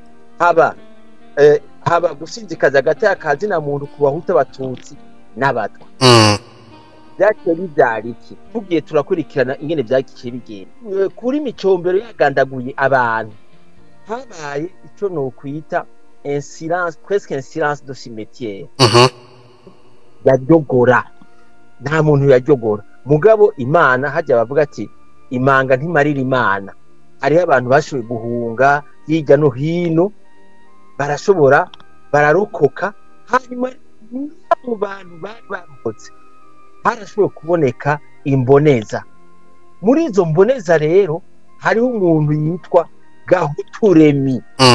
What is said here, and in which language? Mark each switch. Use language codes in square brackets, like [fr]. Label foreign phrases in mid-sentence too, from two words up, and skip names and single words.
[rn] haba gusinzikaza hagati y'akazi na muntu ku bahutu abatutsi n'abatwa byaciye bivyariki tugiye turakurikirana ingene vyagiye bigenda kuri micombero yagandaguye abantu habaye ico nokwita [fr] un silence presque un silence de cimetière [rn] yajogora nta muntu yajogora mugabo imana hajya bavuga ati imanga ntimarira imana hariho abantu bashoboye guhunga hirya no hino barashobora bararokoka hanyuma mu bantu bari bambutse harashoboye kuboneka imboneza muri izo mboneza rero hariho umuntu yitwa Gahuturemi